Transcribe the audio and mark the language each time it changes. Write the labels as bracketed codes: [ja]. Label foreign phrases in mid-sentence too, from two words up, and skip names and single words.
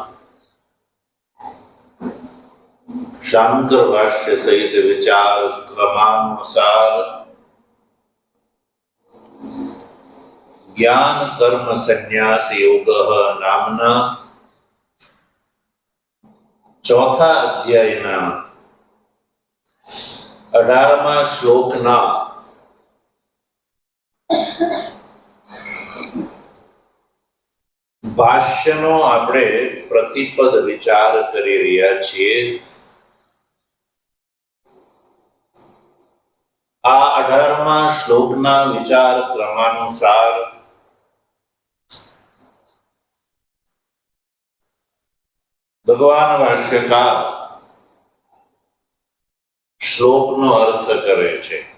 [gu] શાંકર ભાષ્ય સહિત વિચાર ક્રમાનુસાર જ્ઞાન કર્મ સંન્યાસ યોગ નામના ચોથા અધ્યાયના 18મા શ્લોકના ભાષ્યનો આપણે પ્રતિપદ વિચાર કરી રહ્યા છીએ। આ 18મા શ્લોકના વિચાર ક્રમાનુસાર ભગવાન ભાષ્યકાર શ્લોકનો અર્થ કરે છે।